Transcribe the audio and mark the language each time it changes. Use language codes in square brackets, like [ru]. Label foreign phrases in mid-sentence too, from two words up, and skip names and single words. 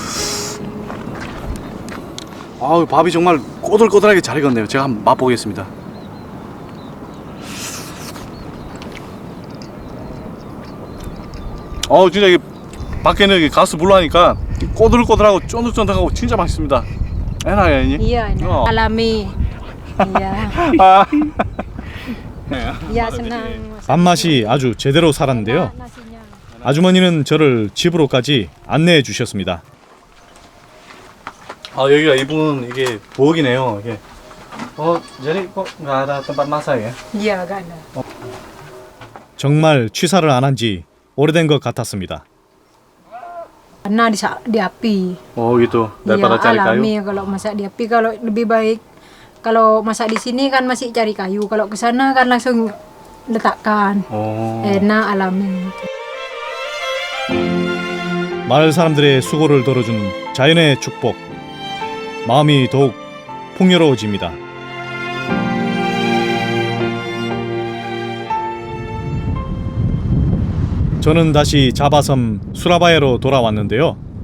[ko] 밥이 정말 꼬들꼬들하게 잘 익었네요. 제가 한번 맛보겠습니다. 진짜 이게 밖에는 이게 가스 불로 하니까 꼬들꼬들하고 쫀득쫀득하고 진짜 맛있습니다. 에나야, 니? [id] Iya, enak. Oh. Alami. Iya. Ya senang. [ko] 밥맛이 아주 제대로 살았는데요. [id] Nasinya. [ko] 아주머니는 저를 집으로까지 안내해 주셨습니다. 아 여기가 이분 이게 부엌이네요. [id] 이게 jadi kok nggak ada tempat masak ya? Ya, gak ada. [ko] 정말 취사를 안 한 지 오래된 것 같았습니다. [id] Karena di api. Oh gitu. Daripada Iya, cari kayu. alami kalau masak di api. Kalau lebih baik kalau masak di sini kan masih cari kayu. Kalau ke sana kan langsung letakkan. Enak alami. [ko] 마을 사람들의 수고를 덜어준 자연의 축복. 마음이 더욱 풍요로워집니다. 저는 다시 자바섬 수라바야로 돌아왔는데요.